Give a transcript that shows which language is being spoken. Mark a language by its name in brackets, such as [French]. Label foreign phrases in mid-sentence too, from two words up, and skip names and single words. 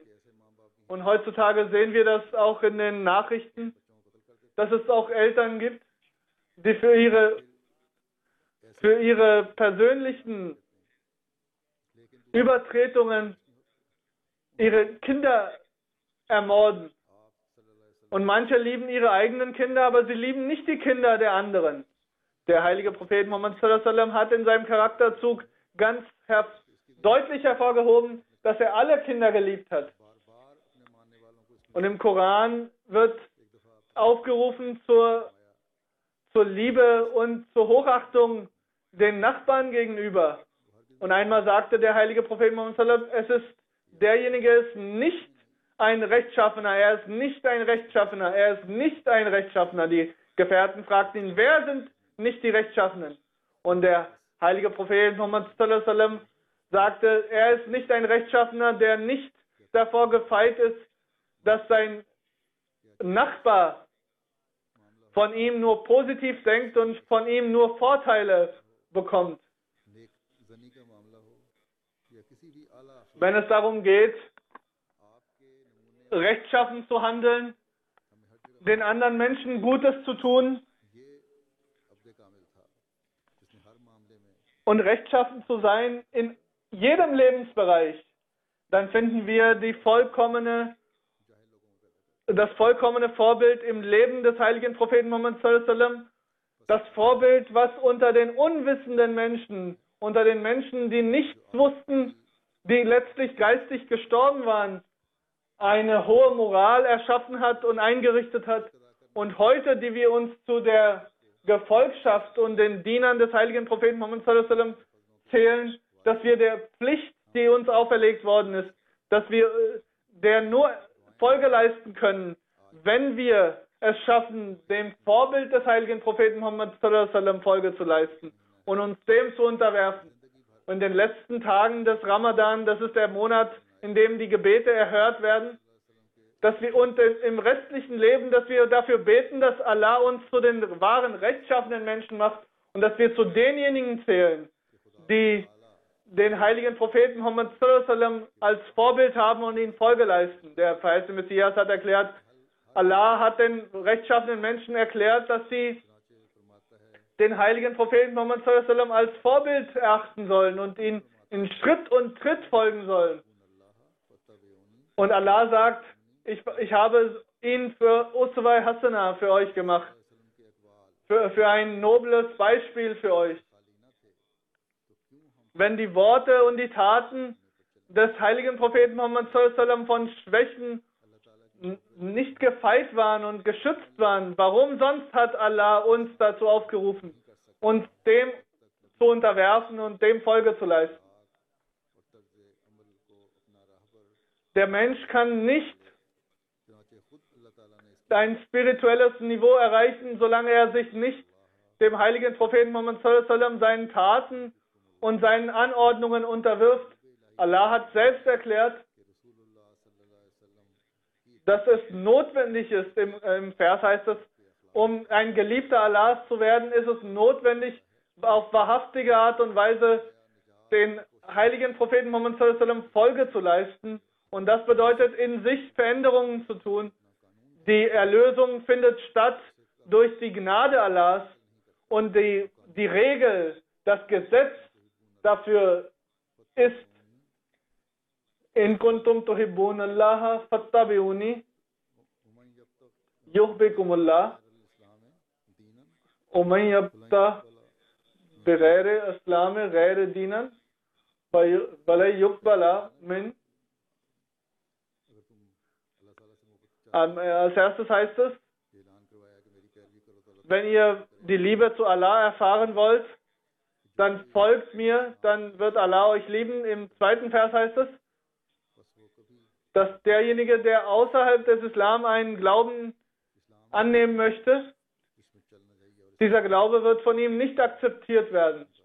[German] Und heutzutage sehen wir das auch in den Nachrichten, dass es auch Eltern gibt, die für ihre persönlichen Übertretungen ihre Kinder ermorden. Und manche lieben ihre eigenen Kinder, aber sie lieben nicht die Kinder der anderen. Der heilige Prophet Muhammad [Arabic] صلى الله عليه وسلم [German] hat in seinem Charakterzug ganz deutlich hervorgehoben, dass er alle Kinder geliebt hat. Und im Koran wird aufgerufen zur Liebe und zur Hochachtung den Nachbarn gegenüber. Und einmal sagte der heilige Prophet Muhammad [Arabic] صلى الله عليه وسلم, [German] es ist derjenige ist nicht ein Rechtschaffener, er ist nicht ein Rechtschaffener, er ist nicht ein Rechtschaffener. Die Gefährten fragten ihn, wer sind nicht die Rechtschaffenen? Und der heilige Prophet Muhammad [Arabic] صلى الله عليه وسلم [German] sagte, er ist nicht ein Rechtschaffener, der nicht davor gefeit ist, dass sein Nachbar von ihm nur positiv denkt und von ihm nur Vorteile bekommt. Wenn es darum geht, rechtschaffen zu handeln, den anderen Menschen Gutes zu tun und rechtschaffen zu sein in jedem Lebensbereich, dann finden wir das vollkommene Vorbild im Leben des heiligen Propheten Muhammad [Arabic] صلى الله عليه وسلم, [German] das Vorbild, was unter den unwissenden Menschen, unter den Menschen, die nichts wussten, die letztlich geistig gestorben waren, eine hohe Moral erschaffen hat und eingerichtet hat. Und heute, die wir uns zu der Gefolgschaft und den Dienern des heiligen Propheten Muhammad [Arabic] صلى الله عليه وسلم [German] zählen, dass wir der Pflicht, die uns auferlegt worden ist, dass wir der nur Folge leisten können, wenn wir es schaffen, dem Vorbild des heiligen Propheten Muhammad [Arabic] صلى الله عليه وسلم [German] Folge zu leisten und uns dem zu unterwerfen. Und in den letzten Tagen des Ramadan, das ist der Monat, in dem die Gebete erhört werden, dass wir und im restlichen Leben, dass wir dafür beten, dass Allah uns zu den wahren rechtschaffenen Menschen macht und dass wir zu denjenigen zählen, die den heiligen Propheten Muhammad [Arabic] صلى الله عليه وسلم [German] als Vorbild haben und ihnen Folge leisten. Der verheißene Messias hat erklärt, Allah hat den rechtschaffenen Menschen erklärt, dass sie den heiligen Propheten Muhammad [Arabic] صلى الله عليه وسلم [German] als Vorbild erachten sollen und ihn in Schritt und Tritt folgen sollen. Und Allah sagt, ich habe ihn für [Arabic] أسوة حسنة [German] für euch gemacht, für ein nobles Beispiel für euch. Wenn die Worte und die Taten des heiligen Propheten Muhammad [Arabic] صلى الله عليه وسلم [German] von Schwächen nicht gefeit waren und geschützt waren, warum sonst hat Allah uns dazu aufgerufen, uns dem zu unterwerfen und dem Folge zu leisten? Der Mensch kann nicht ein spirituelles Niveau erreichen, solange er sich nicht dem heiligen Propheten Muhammad [Arabic] صلى الله عليه وسلم [German] seinen Taten und seinen Anordnungen unterwirft. Allah hat selbst erklärt, dass es notwendig ist, im Vers heißt es, um ein Geliebter Allahs zu werden, ist es notwendig, auf wahrhaftige Art und Weise den heiligen Propheten Muhammad [Arabic] صلى الله عليه وسلم [German] Folge zu leisten. Und das bedeutet, in sich Veränderungen zu tun. Die Erlösung findet statt durch die Gnade Allahs und die Regel, das Gesetz dafür ist, [Arabic] إن كنتم تحبون الله فاتبعوني يحببكم الله ومن يبتغ بغير الإسلام غير دينا فلا يقبل من. [German] Als erstes heißt es, wenn ihr die Liebe zu Allah erfahren wollt, dann folgt mir, dann wird Allah euch lieben. Im zweiten Vers heißt es, dass derjenige, der außerhalb des Islam einen Glauben annehmen möchte, dieser Glaube wird von ihm nicht akzeptiert werden.